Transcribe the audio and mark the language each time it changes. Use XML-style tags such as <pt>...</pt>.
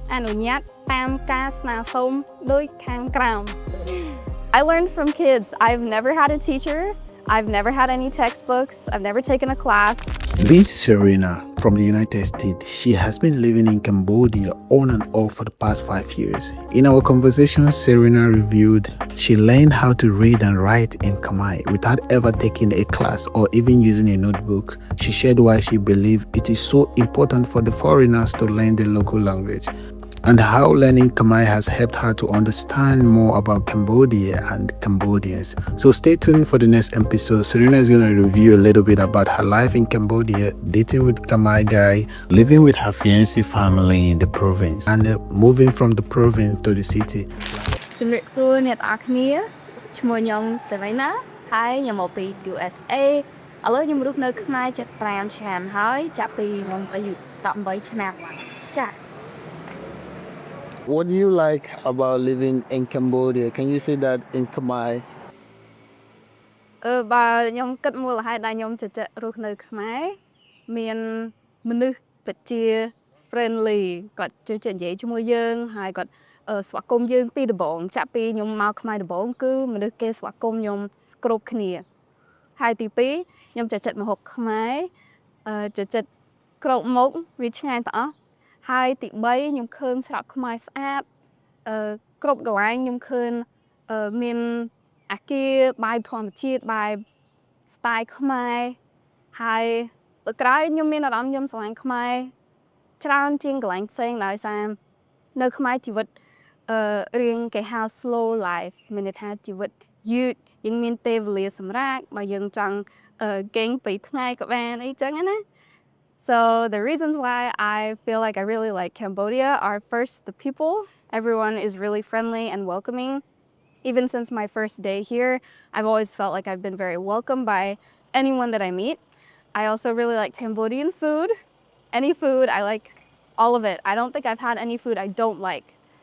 <km>អនុញ្ញាតតាមការស្នើសុំដូចខាងក្រោម</km> <en>I learned from kids. I've never had a teacher. I've never had any textbooks. I've never taken a class. Meet Serena from the United States. She has been living in Cambodia on and off for the past 5 years. In our conversation, Serena revealed she learned how to read and write in Khmer without ever taking a class or even using a notebook. She shared why she believed it is so important for the foreigners to learn the local language, and how learning Khmer has helped her to understand more about Cambodia and Cambodians. So stay tuned for the next episode. Serena is going to review a little bit about her life in Cambodia, dating with Khmer guy, living with her fiancé family in the province, and moving from the province to the city.</en> <km>ជំរាបសួរអ្នកទាំងអស់គ្នាឈ្មោះខ្ញុំ Serena ហើយខ្ញុំមកពី USA ឥឡូវខ្ញុំរស់នៅខ្មែរជិត5ឆ្នាំហើយចាប់ពីខ្ញុំអាយុ18ឆ្នាំចា៎</km> <en>What do you like about living in Cambodia? Can you say that in Khmer?</en> <km>បើខ្ញុំគិតមូលហេតុដែលខ្ញុំចូលចិត្តរស់នៅខ្មែរមានមនុស្សពិតជា friendly គាត់ចូលចិត្តនិយាយជាមួយយើងហើយគាត់ស្វាគមន៍យើងពីដំបូងចាក់ពីខ្ញុំមកខ្មែរដំបូងគឺមនុស្សគេស្វាគមន៍ខ្ញុំគ្រប់គ្នាហើយទី2ខ្ញុំចូលចិត្តម្ហូបខ្មែរចូលចិត្តគ្រប់មុខវាឆ្ងាញ់ទាំងអស់ហើយទី3ខ្ញុំឃើញស្រុកខ្មែរស្អាត គ្រប់កន្លែងខ្ញុំឃើញមានអាគារបែបធម្មជាតិបែប style ខ្មែរហើយបើក្រោយខ្ញុំមានអារម្មណ៍ខ្ញុំស្រឡាញ់ខ្មែរច្រើនជាងកន្លែងផ្សេងដោយសារនៅខ្មែរជីវិតរៀងគេហៅ slow life មានន័យថាជីវិតយឺតយើងមានពេលវេលាសម្រាប់បើយើងចង់គេង2ថ្ងៃក៏បានអីចឹងណា</km> <en>So the reasons why I feel like I really like Cambodia are first the people. Everyone is really friendly and welcoming. Even since my first day here, I've always felt like I've been very welcomed by anyone that I meet. I also really like Cambodian food. Any food, I like all of it. I don't think I've had any food I don't like.</en>